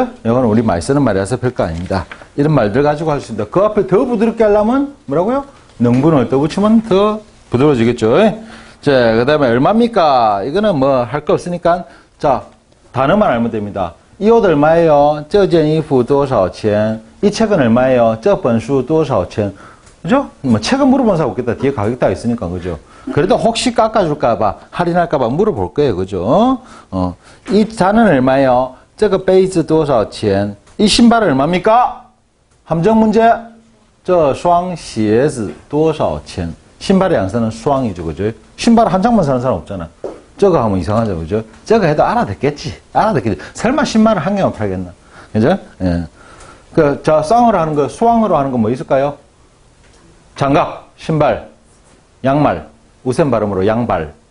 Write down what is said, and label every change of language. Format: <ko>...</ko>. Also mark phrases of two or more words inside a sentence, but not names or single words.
<ko>이거는 우리 많이 쓰는 말이라서 별거 아닙니다. 이런 말들 가지고 할 수 있다. 그 앞에 더 부드럽게 하려면, 뭐라고요? 능분을 더 붙이면 더 부드러워지겠죠. 자, 그 다음에 얼마입니까? 이거는 뭐 할 거 없으니까, 자, 단어만 알면 됩니다. 이 옷 얼마예요?</ko> <zh>这件衣服多少钱?</zh> <ko>이 책은 얼마예요?</ko> <zh>这本书多少钱?</zh> <ko>그죠? 뭐 책은 물어본 사람 없겠다. 뒤에 가격 다 있으니까, 그죠? 그래도 혹시 깎아줄까봐, 할인할까봐 물어볼 거예요, 그죠? 이 잔은 얼마예요?</ko> <zh>这个杯子多少钱?</zh> <ko>이 신발은 얼마입니까? 함정 문제.</ko> <zh>这双鞋子多少钱?</zh> <ko>신발의 양서는 수왕이죠, 그죠? 신발 한 장만 사는 사람 없잖아. 저거 하면 이상하죠, 그죠? 저거 해도 알아듣겠지. 설마 신발을 한 개만 팔겠나? 그죠? 예. 쌍으로 하는 거, 수왕으로 하는 거 뭐 있을까요? 장갑, 신발, 양말, 우센 발음으로 양발.</ko>